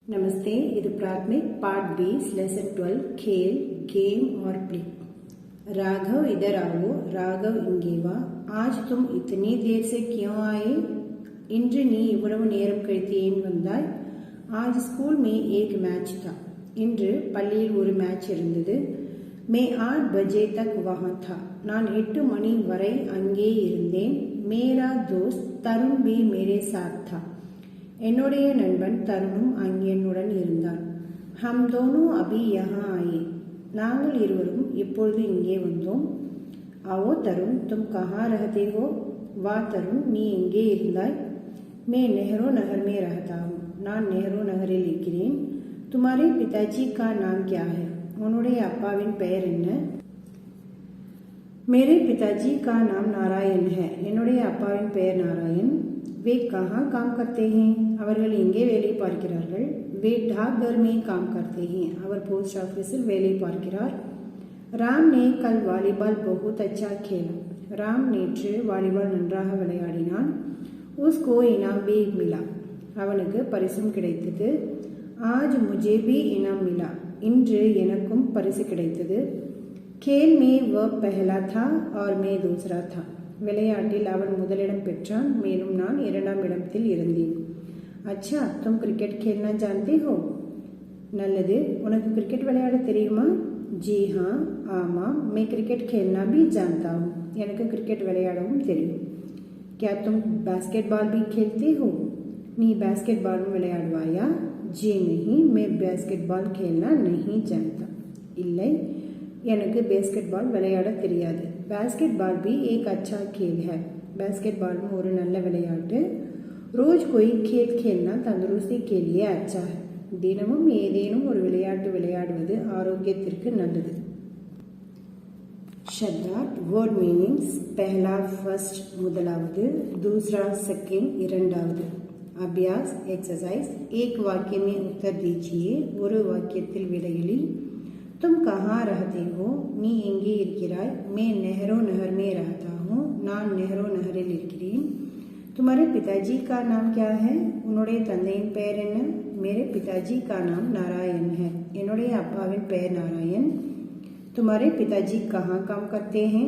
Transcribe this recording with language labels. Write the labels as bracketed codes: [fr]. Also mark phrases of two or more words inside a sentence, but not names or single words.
[hi] नमस्ते, இது प्राथमिक पार्ट 20 लेसन 12 खेल गेम और प्ले। राघव इधर आओ। राघव [ta] இங்கே வா। [hi] आज तुम इतनी देर से क्यों आए? [ta] இன்று நீ இவ்வளவு நேரம் கழித்து ஏன் வந்தாய்? [hi] आज स्कूल में एक मैच था। [ta] இன்று பள்ளியில் ஒரு மேட்ச் இருந்தது। [hi] मैं 8 बजे तक वहां था। [ta] நான் 8 மணி வரை அங்கே இருந்தேன்। [hi] मेरा दोस्त तरुण भी मेरे साथ था। [ta] என்னுடைய நண்பன் தருணும் அங்கே என்னுடன் இருந்தான்। [hi] हम दोनों अभी यहाँ आए। [ta] நாங்கள் இருவரும் இப்பொழுது இங்கே வந்தோம்। [hi] आओ तरुण, तुम कहाँ रहते हो? [ta] வா தருண், நீ எங்கே இருந்தாய்? [hi] मैं नेहरू नगर में रहता हूँ। [ta] நான் नेहरू நகரில் இருக்கிறேன்। [hi] तुम्हारे पिताजी का नाम क्या है? [ta] உன்னுடைய அப்பாவின் பெயர் என்ன? [hi] मेरे पिताजी का नाम नारायण है। [ta] என்னுடைய அப்பாவின் பெயர் நாராயண்। [hi] वे कहाँ काम करते हैं? [ta] அவர்கள் எங்கே வேலை பார்க்கிறார்கள்? [hi] वे डाकघर में काम करते हैं। [ta] அவர் போஸ்ட் ஆபீஸில் வேலை பார்க்கிறார்। [hi] राम ने कल वॉलीबॉल बहुत अच्छा खेला। [ta] राम நேற்று வாலிபால் நன்றாக விளையாடினான்। [hi] उसको इनाम भी मिला। [ta] அவனுக்கு பரிசும் கிடைத்தது। [hi] आज मुझे भी इनाम मिला। [ta] இன்று எனக்கும் பரிசு கிடைத்தது। [hi] खेल में वह पहला था और मैं दूसरा था। [ta] விளையாட்டில் அவன் முதலிடம் பெற்றான், மேலும் நான் இரண்டாம் இடத்தில் இருந்தேன்। [hi] अच्छा, तुम क्रिकेट खेलना जानते हो? [ta] நல்லது, உனக்கு கிரிக்கெட் விளையாட தெரியுமா? [hi] जी हाँ, ஆமாம், मैं क्रिकेट खेलना भी जानता हूँ। [ta] எனக்கு கிரிக்கெட் விளையாடவும் தெரியும்। [hi] क्या तुम बास्केटबॉल भी खेलते हो? [ta] நீ बास्केटबॉल விளையாடுவாயா? [hi] जी नहीं, मैं बास्केटबॉल खेलना नहीं जानता। [ta] இல்லை, எனக்கு பேஸ்கெட்பால் விளையாட தெரியாது। [hi] बास्केटबॉल भी एक अच्छा खेल है। [ta] बास्केटबॉल ஒரு நல்ல விளையாட்டு। [hi] रोज कोई खेल खेलना तंदुरुस्ती के लिए अच्छा है। [ta] தினமும் ஏதேனும் ஒரு விளையாட்டு விளையாடுவது ஆரோக்கியத்திற்கு நல்லது। [hi] शब्दार्थ [en] word meanings [hi] पहला फर्स्ट முதலாவது, दूसरा सेकंड இரண்டாவது। अभ्यास एक्सरसाइज एक वाक्य में उत्तर दीजिए। [ta] ஒரு வாக்கியத்தில் விடையளி। [hi] तुम कहाँ रहते हो? [ta] நீ எங்கே இருக்கிறாய்? [hi] मैं नेहरू नगर में रहता हूँ। [ta] நான் नेहरू நகரில் இருக்கிறேன்। [hi] तुम्हारे पिताजी का नाम क्या है? [ta] உன்னுடைய தந்தையின் பெயர் என்ன? [hi] मेरे पिताजी का नाम नारायण है। [ta] என்னுடைய அப்பாவின் பெயர் நாராயண்। [hi] तुम्हारे पिताजी कहाँ काम करते हैं?